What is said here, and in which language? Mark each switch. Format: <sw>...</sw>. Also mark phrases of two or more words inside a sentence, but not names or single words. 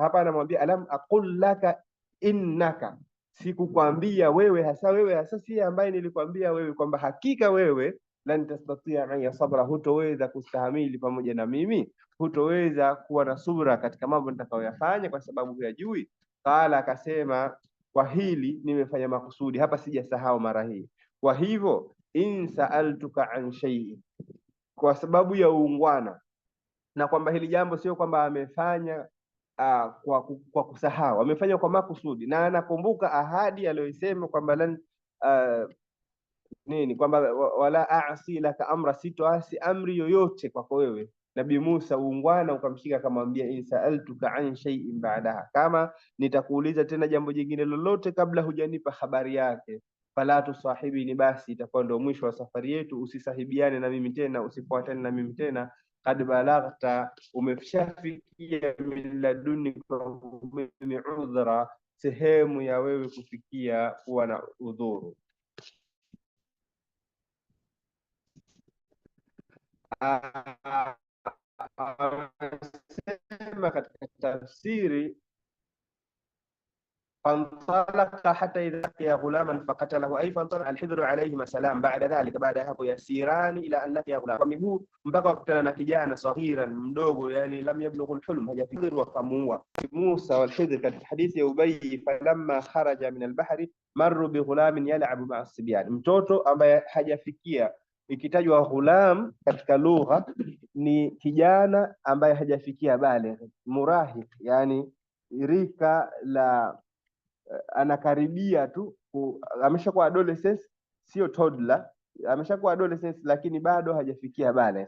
<sw>Hapa anamwambia</sw> <ar>ألم أقل لك إنك,</ar> <sw>sikukwambia wewe hasa si ambaye nilikwambia wewe kwamba hakika wewe</sw> <ar>لن تستطيع معي صبرا,</ar> <sw>hutoweza kustahamili pamoja na mimi, hutoweza kuwa na subra katika mambo nitakayoyafanya kwa sababu huyajui. Qala, akasema kwa hili nimefanya makusudi, hapa sijasahau mara hii. Kwa hivyo</sw> <ar>إن سألتك عن شيء,</ar> <sw>kwa sababu ya uungwana, na kwamba hili jambo sio kwamba amefanya kwa kusahau, amefanya kwa makusudi, na anakumbuka ahadi aliyosema kwamba lan kwamba</sw> <ar>ولا أعصي لك أمرا,</ar> <sw>sitoasi amri yoyote kwako wewe, Nabii Musa uungwana ukamshika, akamwambia</sw> <ar>إن سألتك عن شيء بعدها,</ar> <sw>kama nitakuuliza tena jambo jingine lolote kabla hujanipa habari yake,</sw> <ar>فلا تصاحبني,</ar> <sw>basi itakuwa ndio mwisho wa safari yetu, usisahibiane na mimi tena, usifuatane na mimi tena.</sw> <ar>قد بلغت,</ar> <sw>umeshafikia</sw> <ar>من لدنك</ar> <sw>mimi udhra, sehemu ya wewe kufikia kuwa na udhuru. Anasema katika tafsiri</sw> <ar>فانطلق حتى إذا لقي غلاما فقتله، أي فانطلق الحضر عليهما السلام بعد ذلك بعد hapo يسيران إلى أن لقي غلاما، ومهو</ar> <sw>mpaka kukutana na kijana</sw> <ar>صغيرا</ar> <sw>mdogo, yani</sw> <ar>لم يبلغ الحلم,</ar> <sw>hajafikiri, wakamuua.</sw> <ar>Musa wal Khidr</ar> <sw>katika hadithi ya</sw> <ar>Ubay, فلما خرج من البحر مروا بغلام يلعب مع الصبيان,</ar> <sw>mtoto ambaye hajafikia. Ikitajwa ghulam katika lugha ni kijana ambaye hajafikia baligh, murahik, yani rika la anakaribia tu ameshakuwa adolescence, sio toddler, ameshakuwa adolescence lakini bado hajafikia baligh.</sw>